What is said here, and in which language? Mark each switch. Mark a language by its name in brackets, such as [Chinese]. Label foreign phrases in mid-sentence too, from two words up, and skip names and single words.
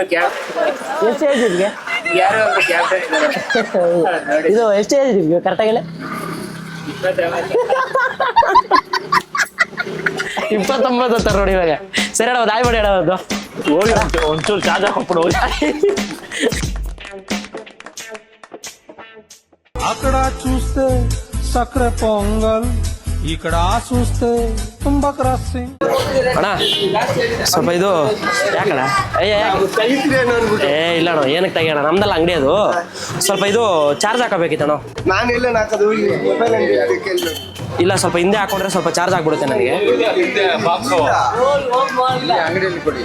[Kannada] ಎಷ್ಟು ಏಜ್ ನಿಮ್ಗೆ? ಯಾರೋ ಒಬ್ರು ಕ್ಯಾಪ್ಟನ್ ಇದ್ದಾರೆ. ಇದು ಎಷ್ಟು ಏಜ್ ನಿಮ್ಗೆ ಕರೆಕ್ಟಾಗಿಲ್ಲ? 29 ಅಂತಾರೆ ನೋಡಿ ಇವಾಗ. ಸರಿ ಅಣ್ಣ, ದಾಯ್ ಮಾಡಿ ಅಣ್ಣ ಒಂದು. ಹೋಗಿ ಒಂಚೂರು ಚಾರ್ಜ್ ಹಾಕೊಟ್ಬಿಡು ಹೋಗಿ. [Telugu] అక్కడ చూస్తే సక్ర పొంగల్ ఇక్కడ చూస్తే తుంబక్రస్సి [Kannada] ಅಣ್ಣ ಸ್ವಲ್ಪ ಇದು ಯಾಕಣ್ಣ? ಏ ಇಲ್ಲ ಅಣ್ಣ, ಏನಕ್ಕೆ ತೆಗಿಯೋಣ, ನಮ್ದಲ್ಲ ಅಂಗಡಿ ಅದು. ಸ್ವಲ್ಪ ಇದು ಚಾರ್ಜ್ ಹಾಕಬೇಕಿತ್ತಣ್ಣ. ನಾನು ಎಲ್ಲ ಹಾಕೋದು ಮೊಬೈಲ್ ಅಂಗಡಿ. ಇಲ್ಲ ಸ್ವಲ್ಪ ಹಿಂದೆ ಹಾಕೊಂಡ್ರೆ ಸ್ವಲ್ಪ ಚಾರ್ಜ್ ಆಗ್ಬಿಡುತ್ತೆ ನನಗೆ. ಅಂಗಡಿಯಲ್ಲಿ ಕೊಡಿ.